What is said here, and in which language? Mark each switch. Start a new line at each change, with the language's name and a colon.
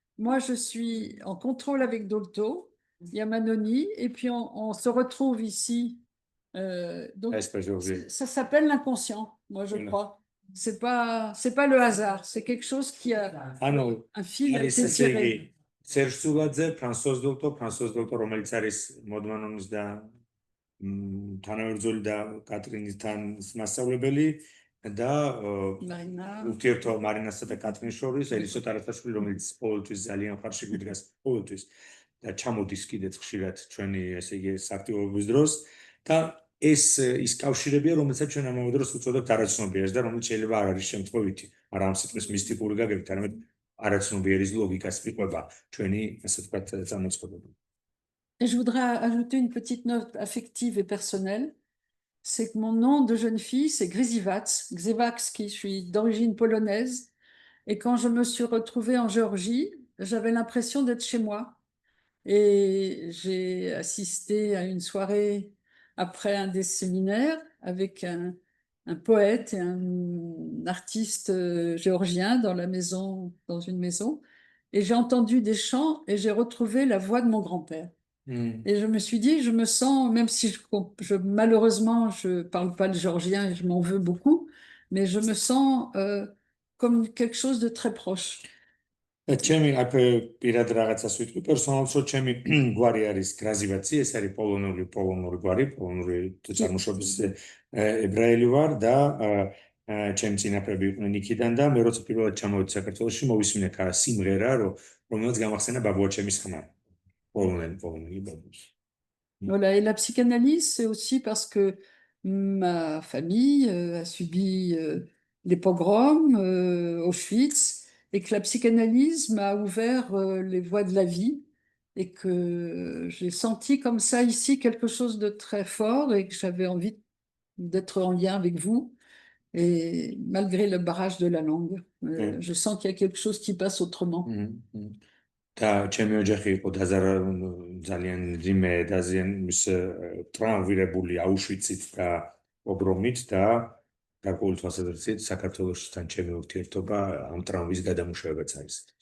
French: Moi, je suis en contrôle avec Dolto. Il y a Manoni, et puis on se retrouve ici. Donc, ça s'appelle l'inconscient, moi je crois. C'est pas le hasard, c'est quelque chose qui a un fil à tiré.
Georgian: Serge Tsouladze, François Dolto, რომელიც არის მოდმანონის და თანავერძოლი და კატრინისთან მასწავლებელი და ურთიერთო მარინასა და კატრინის შორის ელისო ტარასაშვილი, რომელიც ყოველთვის ძალიან ხარში გვიდგას ყოველთვის. და ჩამოდის კიდეც ხშირად ჩვენი ესე იგი სააქტივობის დროს და ეს ის კავშირებია, რომელსაც ჩვენ ამავე დროს უწოდებთ არაცნობიერს და რომელიც შეიძლება არ არის შემთხვევითი, არა ამ სიტყვის მისტიკური გაგებით, არამედ არაცნობიერის ლოგიკას მიყვება ჩვენი, ასე ვთქვათ, წარმოწყობები.
French: Et je voudrais ajouter une petite note affective et personnelle. C'est que mon nom de jeune fille, c'est Grzywacz, Grzywacki, je suis d'origine polonaise. Et quand je me suis retrouvée en Géorgie, j'avais l'impression d'être chez moi. Et j'ai assisté à une soirée après un des séminaires avec un poète et un artiste géorgien dans la maison, dans une maison. Et j'ai entendu des chants et j'ai retrouvé la voix de mon grand-père. Et je me suis dit, je me sens, même si malheureusement, je ne parle pas le géorgien et je m'en veux beaucoup, mais je me sens comme quelque chose de très proche.
Georgian: ჩემი აქ პირად რაღაცას ვიტყვი, პერსონალურად ჩემი გვარი არის გრაზივაცი, ეს არის პოლონური გვარი, პოლონური წარმოშობის ებრაელი ვარ და ჩემი წინაპრები იყვნენ იქიდან და მე როცა პირველად ჩამოვედი საქართველოში, მოვისმინე სიმღერა, რომელიც გამახსენა ბაბუაჩემის ხმა.
French: Polonais, Voilà, et la psychanalyse, c'est aussi parce que ma famille a subi les pogroms, Auschwitz, et que la psychanalyse m'a ouvert les voies de la vie, et que j'ai senti comme ça ici quelque chose de très fort, et que j'avais envie d'être en lien avec vous, et malgré le barrage de la langue, je sens qu'il y a quelque chose qui passe autrement.
Georgian: და ჩემი ოჯახი იყო ძალიან ძიმე და ძალიან ტრანსფერებული აუშვიცით და პოგრომით და გარკვეული თვალსაზრისით საქართველოსთან ჩემი ურთიერთობა ამ ტრამვის გადამუშავებაც არის.